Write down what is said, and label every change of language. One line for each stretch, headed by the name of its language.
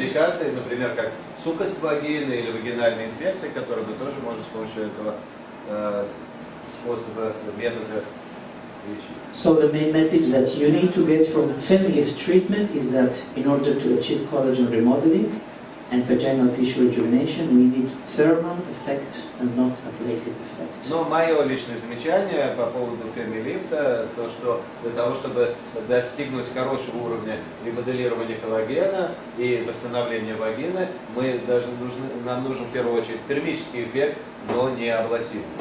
Russian: Индикации, например, как сухость вагины или вагинальные инфекции, которые мы тоже можем с помощью этого способа, метода лечить.
English: So the main message that you need to get from FemiLift treatment is that in order to achieve collagen remodeling, and vaginal tissue rejuvenation, we need thermal effect and not ablative effect.
Russian: Но мое личное замечание по поводу FemiLift, то что для того, чтобы достигнуть хорошего уровня и моделирования коллагена, и восстановления вагины, нам нужен в первую очередь термический эффект, но не аблативный.